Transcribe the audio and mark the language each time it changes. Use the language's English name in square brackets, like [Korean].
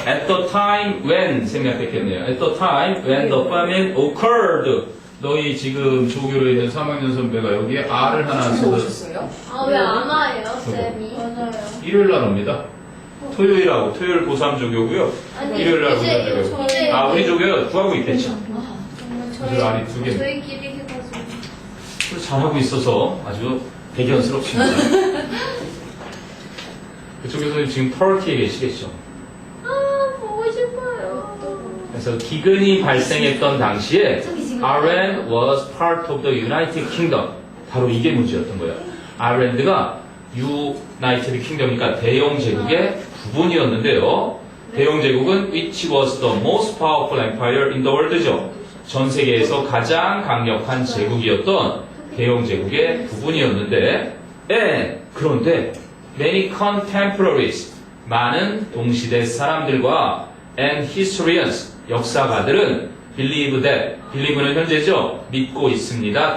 [English] At the time when [Korean] 생략됐겠네요. [English] At the time when the famine occurred. [Korean] 너희 지금 조교로 있는 3학년 선배가 여기에 R을 하나 써서 아왜 안 와요, 쌤이? 맞아요. 일요일 날 옵니다. 토요일하고 토요일 고3 조교고요. 일요일 날 고3 조교. 아, 우리 조교 구하고 있겠죠. 정말 아주 알이 두 개. 저희끼리 해가지고. 또 잘하고 있어서 아주 대견스럽습니다. 그쪽에서 지금 터키에 계시겠죠. 아 보고 싶어요. 그래서 기근이 발생했던 당시에 [English] Ireland was part of the United Kingdom. [Korean] 바로 이게 문제였던 거예요. 아일랜드가 United Kingdom이니까 대영 제국의 부분이었는데요. 대영 제국은 [English] which was the most powerful empire in the world죠. [Korean] 전 세계에서 가장 강력한 제국이었던 대영 제국의 부분이었는데, 그런데 [English] many contemporaries, [Korean] 많은 동시대 사람들과 [English] and historians, [Korean] 역사가들은 [English] believe that, [Korean] believe는 현재죠. 믿고 있습니다.